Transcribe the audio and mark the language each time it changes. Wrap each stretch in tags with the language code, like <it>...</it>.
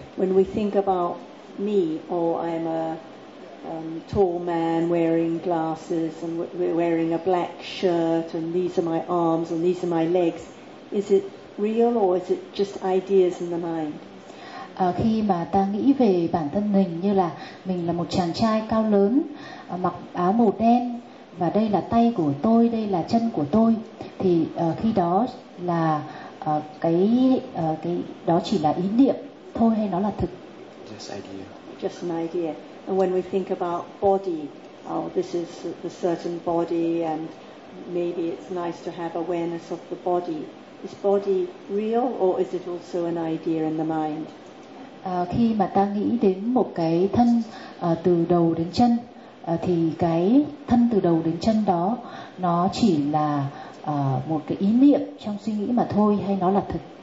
<en>When we think about me, oh, I'm a tall man wearing glasses and wearing a black shirt and these are my arms and these are my legs. Is it real or is it just ideas in the mind?</en> <vi>Khi mà ta nghĩ về bản thân mình như là mình là một chàng trai cao lớn, mặc áo màu đen và đây là tay của tôi, đây là chân của tôi, thì khi đó là cái đó chỉ là ý niệm thôi hay nó là thực?</vi> <en>Just idea. Just an idea. And when we think about body, oh, this is a certain body and maybe it's nice to have awareness of the body. Is body real or is it also an idea in the mind?</en> <vi>Khi mà ta nghĩ đến một cái thân từ đầu đến chân, thì cái thân từ đầu đến chân đó nó chỉ là một cái ý niệm trong suy nghĩ mà thôi hay nó là thực?</vi>